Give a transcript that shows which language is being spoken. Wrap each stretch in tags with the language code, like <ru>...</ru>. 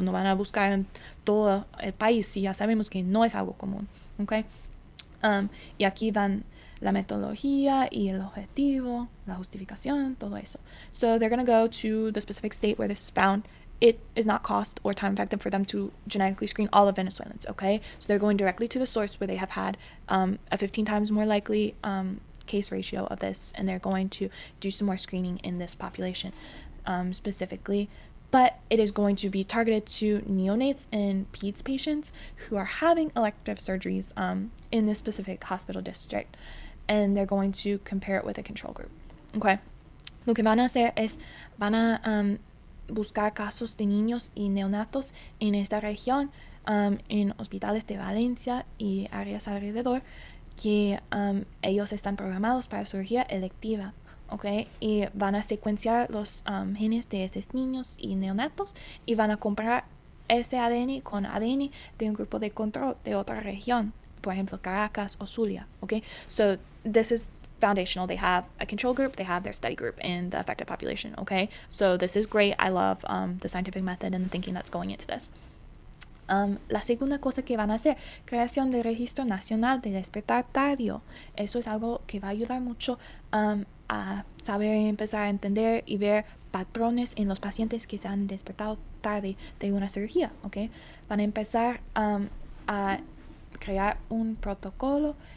<es>No van a buscar en todo el país si ya sabemos que no es algo común. ¿Okay? Y aquí dan la metodología y el objetivo, la justificación, todo eso.</es> <en>So they're going to go to the specific state where this is found. It is not cost or time effective for them to genetically screen all of Venezuelans. Okay? So they're going directly to the source where they have had a 15 times more likely case ratio of this, and they're going to do some more screening in this population specifically, but it is going to be targeted to neonates and peds patients who are having elective surgeries in this specific hospital district, and they're going to compare it with a control group. Okay.</en> <es>Lo que van a hacer es van a buscar casos de niños y neonatos en esta región, en hospitales de Valencia y áreas alrededor, que ellos están programados para cirugía electiva, ¿ok? Y van a secuenciar los genes de esos niños y neonatos y van a comparar ese ADN con ADN de un grupo de control de otra región, por ejemplo, Caracas o Zulia, ¿ok?</es> <en>So this is foundational. They have a control group, they have their study group in the affected population, ¿ok? So this is great. I love the scientific method and the thinking that's going into this.</en> <es>La segunda cosa que van a hacer, creación del Registro Nacional de Despertar Tardío. Eso es algo que va a ayudar mucho a saber empezar a entender y ver patrones en los pacientes que se han despertado tarde de una cirugía, ¿ok? Van a empezar a crear un protocolo</es>